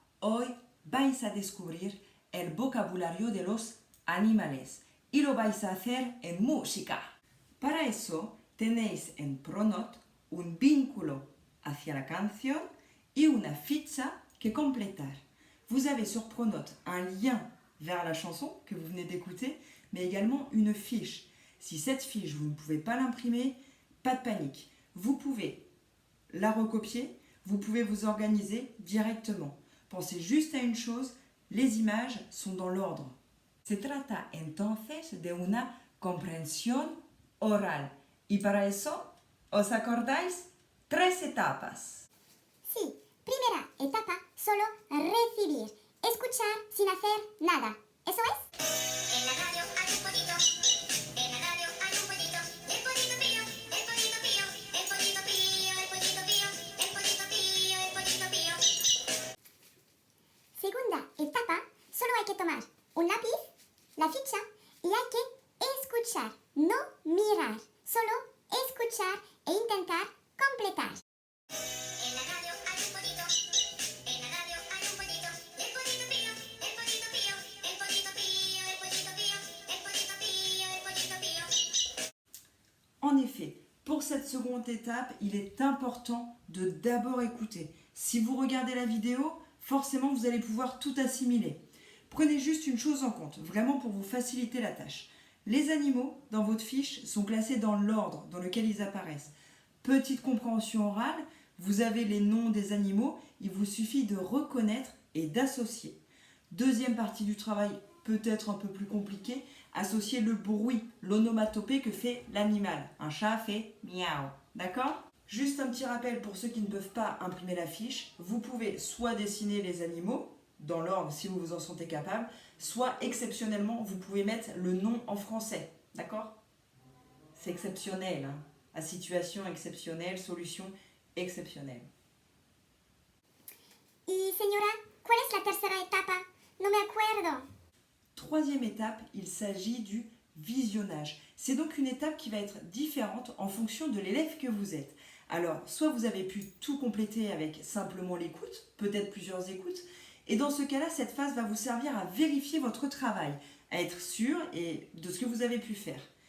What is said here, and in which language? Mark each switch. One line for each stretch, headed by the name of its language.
Spanish: Hoy vais a descubrir el vocabulario de los animales y lo vais a hacer en música. Para eso tenéis en Pronote un vínculo hacia la canción y una ficha que completar.
French: Vous avez sur Pronote un lien vers la chanson que vous venez d'écouter, mais également une fiche. Si cette fiche, vous ne pouvez pas l'imprimer, pas de panique. Vous pouvez la recopier, vous pouvez vous organiser directement. Pensez juste à une chose, les images sont dans l'ordre.
Spanish: Se trata entonces de una comprensión oral. Y para eso, ¿os acordáis? 3 etapas. Sí, primera etapa, solo recibir, escuchar sin hacer nada. ¿Eso es? En la radio hay un pollito, en la radio hay un pollito, el pollito pío, el pollito pío, el pollito pío, el pollito pío, el pollito pío, el pollito pío. Segunda etapa, solo hay que tomar un lápiz, la ficha y hay que escuchar, no mirar, solo escuchar e intentar completar. En la radio hay un pollito, en la radio hay un pollito, el pollito pío, el pollito pío, el pollito pío, el pollito pío, el pollito pío, el pollito pío.
French: En effet, pour cette seconde étape, il est important de d'abord écouter. Si vous regardez la vidéo, forcément vous allez pouvoir tout assimiler. Prenez juste une chose en compte, vraiment pour vous faciliter la tâche. Les animaux dans votre fiche sont classés dans l'ordre dans lequel ils apparaissent. Petite compréhension orale, vous avez les noms des animaux, il vous suffit de reconnaître et d'associer. Deuxième partie du travail, peut-être un peu plus compliqué, associer le bruit, l'onomatopée que fait l'animal. Un chat fait miaou, d'accord ? Juste un petit rappel pour ceux qui ne peuvent pas imprimer la fiche, vous pouvez soit dessiner les animaux, dans l'ordre si vous vous en sentez capable, soit exceptionnellement, vous pouvez mettre le nom en français, d'accord ? C'est exceptionnel, hein ? À situation exceptionnelle, solution exceptionnelle.
Spanish: Y señora, ¿cuál es la tercera etapa? No me acuerdo.
French: Troisième étape, il s'agit du visionnage. C'est donc une étape qui va être différente en fonction de l'élève que vous êtes. Alors, soit vous avez pu tout compléter avec simplement l'écoute, peut-être plusieurs écoutes, et dans ce cas-là, cette phase va vous servir à vérifier votre travail, à être sûr de ce que vous avez pu faire.